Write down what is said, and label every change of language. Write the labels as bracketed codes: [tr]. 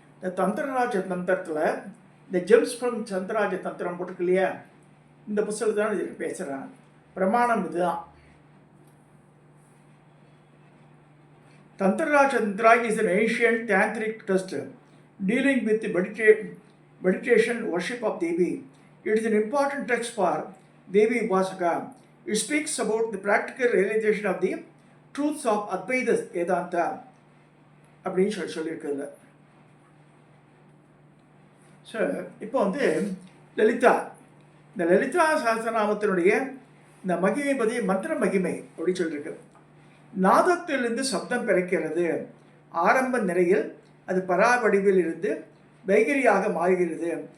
[ta] இந்த தந்திரராஜ தந்திரத்தில் இந்த gems from சந்திரராஜ தந்திரம் போட்டிருக்கு இல்லையா, இந்த புத்தகத்தை தான் இதுக்கு பேசுகிறாங்க. பிரமாணம் இதுதான். [en] Tantra Tantra is an ancient tantric text dealing with the meditation worship of Devi. It is an important text for Devi Upasaka. It speaks about the practical realization of the truths of Advaita Vedanta. [ta] அப்படின்னு சொல்லியிருக்குது. So இப்போ லலிதா, இந்த லலிதா சஹஸ்ரநாமத்தினுடைய இந்த மகிமை பற்றி மந்திர மகிமை அப்படின்னு சொல்லியிருக்கு. நாதத்திலிருந்து சப்தம் பிறக்கிறது. ஆரம்ப நிலையில் அது பராவடிவில் இருந்து வைகரியாக மாறுகிறது.